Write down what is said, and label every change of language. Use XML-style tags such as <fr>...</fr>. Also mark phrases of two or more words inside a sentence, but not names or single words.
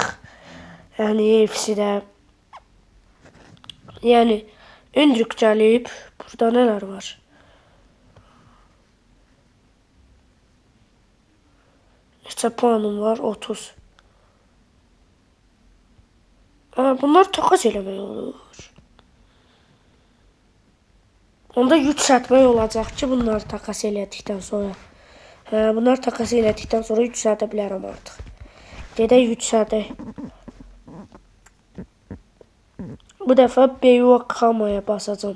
<az>Yani EFC'de. Yani Endrik gəlib.</az> <tr>Burada neler var? İşte puanım var 30.</tr> <az>Bunlar takas eləmək olur. Onda yükseltmək olacaq ki, bunları takas elədikdən sonra. Bunlar takas elədikdən sonra yükseltə bilərəm artıq. Gedək yükseltək. Bu dəfə Beyokamaya basacağım.</az>